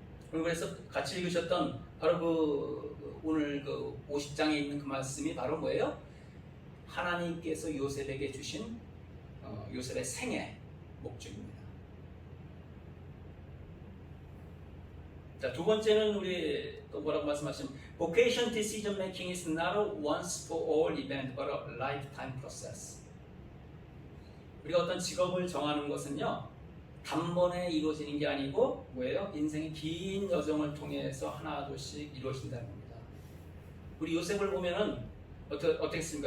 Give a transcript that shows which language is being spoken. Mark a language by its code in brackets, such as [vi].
[ko] 그래서 같이 읽으셨던 바로 그 오늘 그 50장에 있는 그 말씀이 바로 뭐예요? 하나님께서 요셉에게 주신 요셉의 생애 목적입니다. 자, 두 번째는 우리 또 뭐라고 말씀하시면 [en] vocation decision making is not a once for all event but a lifetime process. [ko] 우리가 어떤 직업을 정하는 것은요 단번에 이루어지는 게 아니고 뭐예요? 인생의 긴 여정을 통해서 하나둘씩 이루어진다는 겁니다. 우리 요셉을 보면은 어떻게 했습니까?